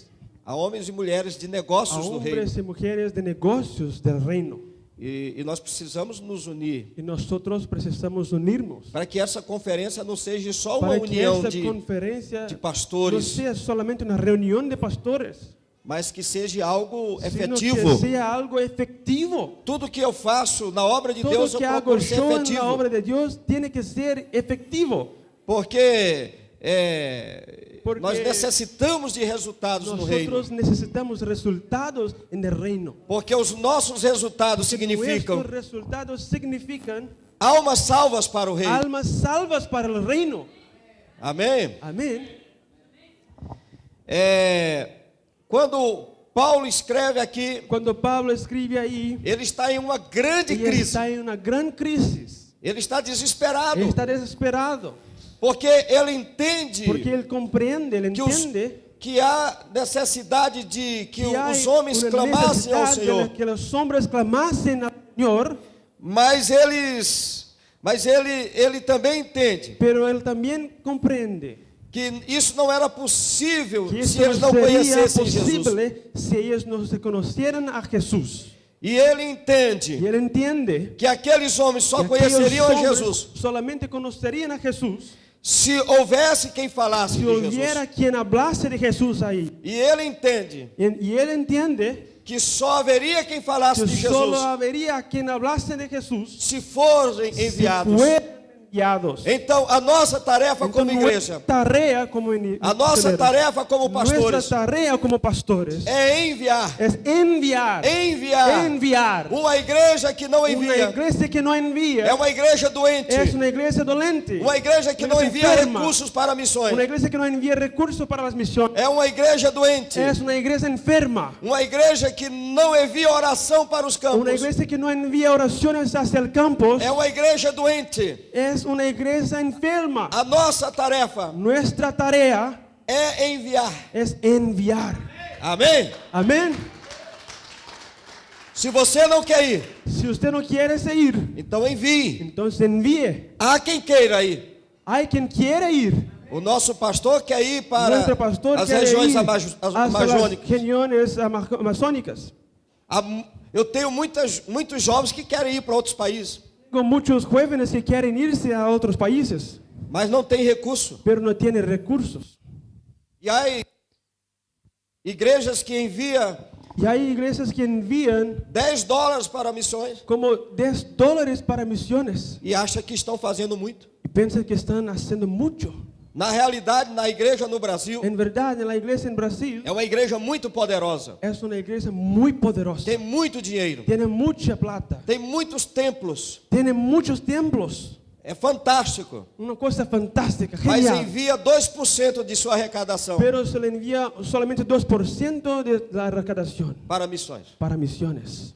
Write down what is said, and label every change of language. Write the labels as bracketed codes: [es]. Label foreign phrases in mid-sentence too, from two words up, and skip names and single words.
[pt] a homens e mulheres de a negócios do reino. [es] hombres y mujeres de negocios del reino. [pt] E nós precisamos nos unir [es] Y nosotros precisamos unirnos [pt] para que essa conferência não seja só uma [es] para que [pt] união [es] esta de conferencia de no pastores, sea solamente una reunión de pastores, [pt] mas que seja algo [es] sino [pt] efetivo. [es] que sea algo efectivo. [pt] Tudo que eu faço na obra de [es] Todo [pt] Deus [es] lo [pt] eu [es] que hago [pt] procuro ser [es] yo en la [pt] efetivo, [es] obra de Dios tiene que ser efectivo. [pt] porque [es] Porque [pt] nós necessitamos de resultados no reino. [es] Nosotros necesitamos resultados en el reino. [pt] Porque os nossos resultados significam [es] Nuestros resultados significan [pt] almas salvas para o reino. [es] almas salvas para el reino. [pt] Amém? [es] Amén. [pt] Quando Paulo escreve aqui, [es] Cuando Pablo escribe ahí, [pt] ele está em uma grande [es] él [pt] crise. [es] está en una gran crisis. [pt] Ele está desesperado, [es] Él está desesperado. [pt] porque ele entende [es] Porque él comprende, él [pt] que, [es] entiende [pt] que há necessidade de que [es] hay [pt] os homens [es] una [pt] clamassem ao [es] necesidad de [pt] Senhor, [es] que los hombres clamasen al Señor, [pt] mas ele também entende [es] pero él también comprende [pt] que isso não era possível [es] que [pt] se [es] eso [pt] eles não [es] no sería [pt] conhecessem Jesus. [es] posible si ellos no se conocieran a Jesús. [pt] E ele [es] Y [pt] entende [es] él entiende [pt] que aqueles homens só [es] que aquellos [pt] conheceriam a [es] hombres [pt] Jesus [es] solamente conocerían a Jesús [pt] se houvesse quem falasse [es] si [pt] de [es] hubiera [pt] Jesus. [es] quien hablase de Jesús ahí. [pt] E ele entende [es] Y él entiende [pt] que só haveria quem falasse [es] que [pt] de [es] solo [pt] Jesus [es] habría quien hablase de Jesús [pt] se forem [es] si [pt] enviados. [es] fueran enviados. [pt] Então, a nossa tarefa Então, como igreja, [es] nuestra tarea como [pt] a nossa tarefa como [es] nuestra [pt] pastores, [es] tarea como pastores [pt] é enviar. [es] es enviar, enviar. [pt] Uma igreja que não [es] Una [pt] envia [es] iglesia que no envía [pt] é uma igreja doente. [es] es una iglesia dolente. [pt] Uma igreja que [es] Una [pt] não [es] iglesia [pt] envia [es] enferma. [pt] recursos para missões. [es] Una iglesia que no envía recursos para las misiones. [pt] É uma igreja doente. [es] Es una iglesia enferma. [pt] Uma igreja que não envia oração para os [es] Una [pt] campos. [es] iglesia que no envía oraciones hacia el campo. [pt] É uma igreja doente. [es] Es una iglesia enferma. [pt] A nossa tarefa [es] Nuestra tarea [pt] é enviar. [es] es enviar. [pt] Amém? [es] Amén. [pt] Se você não quer ir, [es] Si usted no quiere ir, [pt] então envie. [es] entonces envíe. [pt] Há quem queira ir. [es] Hay quien quiere ir. [pt] O nosso pastor quer ir para [es] Nuestro pastor [pt] as [es] quiere [pt] regiões [es] ir hacia las [pt] amazônicas. [es] regiones amazónicas. [pt] Eu tenho muitos jovens que querem ir para outros países, [es] Con muchos jóvenes que quieren irse a otros países, [pt] mas não tem recurso. [es] pero no tienen recursos. [pt] E há igrejas que enviam [es] Y hay iglesias que envían [pt] $10 para missões [es] como $10 para misiones [pt] e acham que estão fazendo muito. [es] y piensan que están haciendo mucho. [pt] Na realidade, na igreja no Brasil, [es] En verdad, en la iglesia en Brasil [pt] é uma igreja muito poderosa. [es] es una iglesia muy poderosa. [pt] Tem muito dinheiro, [es] Tiene mucha plata. [pt] tem muitos templos. [es] Tiene muchos templos. [pt] É fantástico. [es] Una cosa fantástica, [pt] Mas [es] genial. [pt] envia 2% de sua arrecadação [es] Pero se le envía solamente 2% de la recaudación [pt] para missões. [es] para misiones.